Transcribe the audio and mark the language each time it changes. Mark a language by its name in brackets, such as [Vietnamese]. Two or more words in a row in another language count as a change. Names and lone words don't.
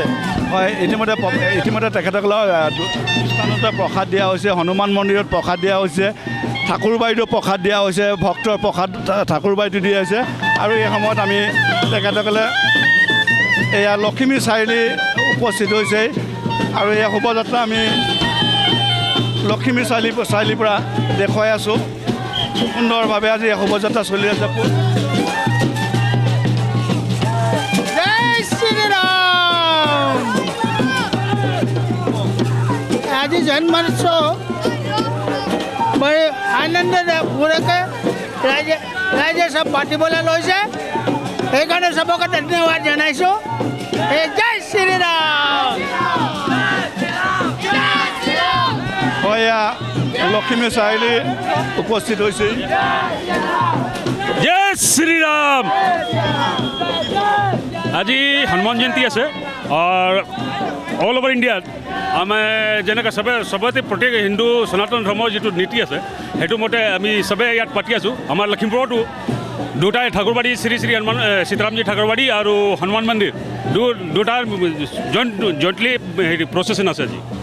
[Assamese] হয় ইতিমধ্যে তেখেতসকলক স্থানতে প্ৰসাদ দিয়া হৈছে হনুমান মন্দিৰত প্ৰসাদ দিয়া হৈছে ঠাকুৰবাৰীতো প্ৰসাদ দিয়া হৈছে ভক্তৰ প্ৰসাদ ঠাকুৰবাৰীতো দিয়া হৈছে আৰু এই সময়ত আমি তেখেতসকলে এয়া লখিমী চাৰিআলি উপস্থিত হৈছে আৰু এই শোভাযাত্ৰা আমি লখিমী চাৰিআলিৰ পৰা দেখুৱাই আছোঁ সুন্দৰভাৱে আজি এই শোভাযাত্ৰা চলি আছে [Hindi] जय श्री राम आज जन्मोत्सव बड़े आनंद पूरक [Assamese] ৰাইজে সব পাতিবলৈ লৈছে সেইকাৰণে সবকে ধন্যবাদ জনাইছোঁ [Hindi] जय श्री राम [Assamese] হয় এয়া লখিমী চাৰিআলি উপস্থিত হৈছে [Hindi] जय श्री राम [Assamese] আজি হনুমান জয়ন্তী আছে আৰু [English] all over [Assamese] ইণ্ডিয়াত আমি যেনেকৈ চবতে প্ৰত্যেক হিন্দু সনাতন ধৰ্মৰ যিটো নীতি আছে সেইটো মতে আমি চবে ইয়াত পাতি আছোঁ আমাৰ লখিমপুৰতো দুটাই ঠাকুৰবাৰী শ্ৰী শ্ৰী হনুমান সীতাৰামজী ঠাকুৰবাৰী আৰু হনুমান মন্দিৰ দুটাৰ [English] jointly heri procession [Assamese] আছে আজি